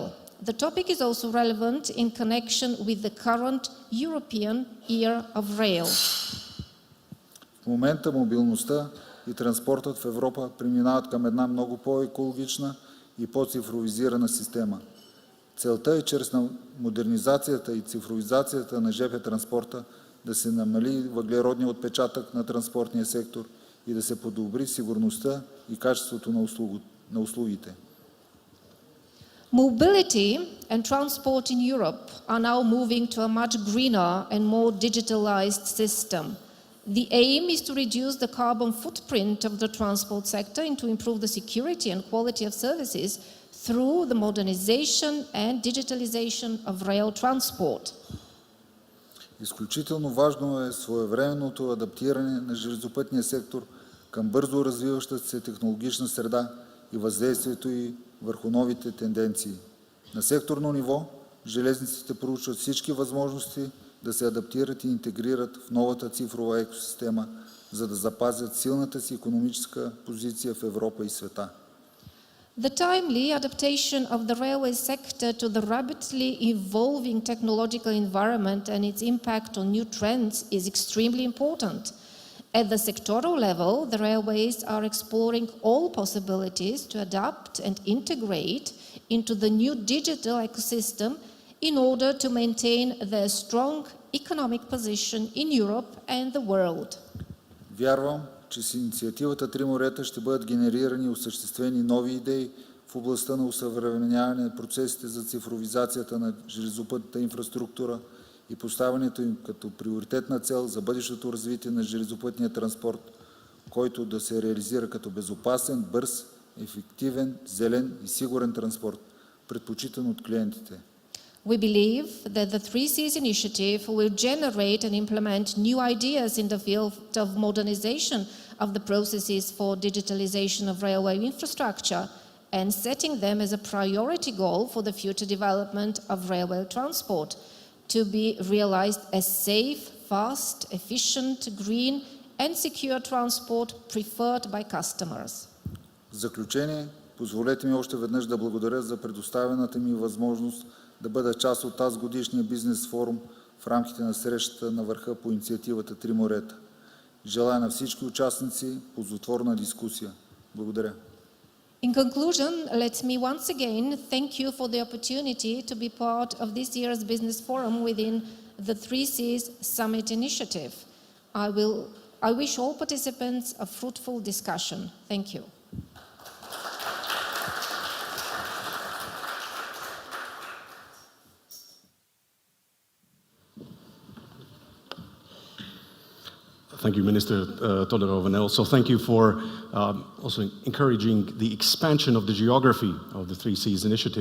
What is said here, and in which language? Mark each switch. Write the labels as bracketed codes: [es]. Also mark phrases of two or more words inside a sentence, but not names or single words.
[en] The topic is also relevant in connection with the current European Year of Rail. [bg] В момента мобилността и транспортът в Европа преминават към една много по-екологична и по-цифровизирана система. Целта е чрез модернизацията и цифровизацията на ЖП транспорта да се намали въглеродния отпечатък на транспортния сектор и да се подобри сигурността и качеството на услугите. [en] Mobility and transport in Europe are now moving to a much greener and more digitalized system. The aim is to reduce the carbon footprint of the transport sector and to improve the security and quality of services through the modernization and digitalization of rail transport. [bg] Изключително важно е своевременното адаптиране на железопътния сектор към бързо развиващата се технологична среда и въздействието ѝ върху новите тенденции. На секторно ниво железниците проучват всички възможности да се адаптират и интегрират в новата цифрова екосистема, за да запазят силната си икономическа позиция в Европа и света. [en] The timely adaptation of the railway sector to the rapidly evolving technological environment and its impact on new trends is extremely important. At the sectoral level, the railways are exploring all possibilities to adapt and integrate into the new digital ecosystem in order to maintain their strong economic position in Europe and the world. [bg] Вярвам, че с инициативата Три морета ще бъдат генерирани и осъществени нови идеи в областта на усъвременяване на процесите за цифровизацията на железопътната инфраструктура и поставянето им като приоритетна цел за бъдещото развитие на железопътния транспорт, който да се реализира като безопасен, бърз, ефективен, зелен и сигурен транспорт, предпочитан от клиентите. [en] We believe that the 3Cs initiative will generate and implement new ideas in the field of modernization of the processes for digitalization of railway infrastructure and setting them as a priority goal for the future development of railway transport to be realized as safe, fast, efficient, green and secure transport preferred by customers. [bg] В заключение, позволете ми още веднъж да благодаря за предоставената ми възможност да бъда част от тази годишния бизнес форум в рамките на срещата на върха по инициативата Три морета. Желая на всички участници ползотворна дискусия. Благодаря. [en] In conclusion, let me once again thank you for the opportunity to be part of this year's business forum within the 3Cs Summit Initiative. I wish all participants a fruitful discussion. Thank you. Thank you, Minister Todorov, and also thank you for also encouraging the expansion of the geography of the 3Cs initiative.